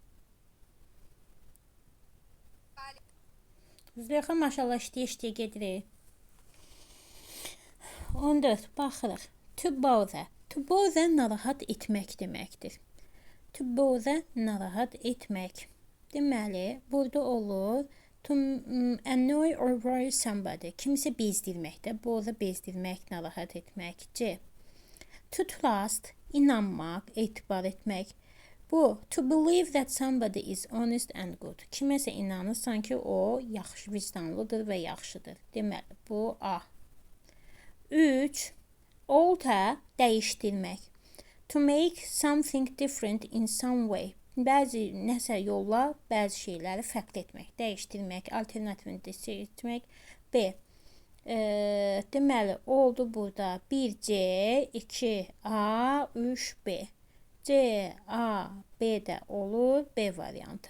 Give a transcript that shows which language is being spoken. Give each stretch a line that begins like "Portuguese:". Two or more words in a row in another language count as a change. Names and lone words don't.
Azerbaijani: Bəli. Züleyxa maşallah işləyə gedirik. 14. Baxırıq.
English: To bother. To bother
Azerbaijani: narahat etmək deməkdir.
English: To bother
Azerbaijani: narahat etmək. Deməli, burada olur
English: to annoy or worry somebody.
Azerbaijani: Kimsə bezdirməkdə. Bother bezdirmək, narahat etmək.
English: C. To trust,
Azerbaijani: inanmaq, etibar etmək. Bu,
English: to believe that somebody is honest and good.
Azerbaijani: Kiməsə inanırsan ki, o yaxşı, vicdanlıdır və yaxşıdır. Deməli, bu A. 3. Alter, dəyişdirmək.
English: To make something different in some way.
Azerbaijani: Bəzi nəsə yolla, bəzi şeyləri fərqli etmək, dəyişdirmək, alternativini seçmək. B. Deməli, oldu burada 1C, 2A, 3B. C, A, B də olur, B variantı.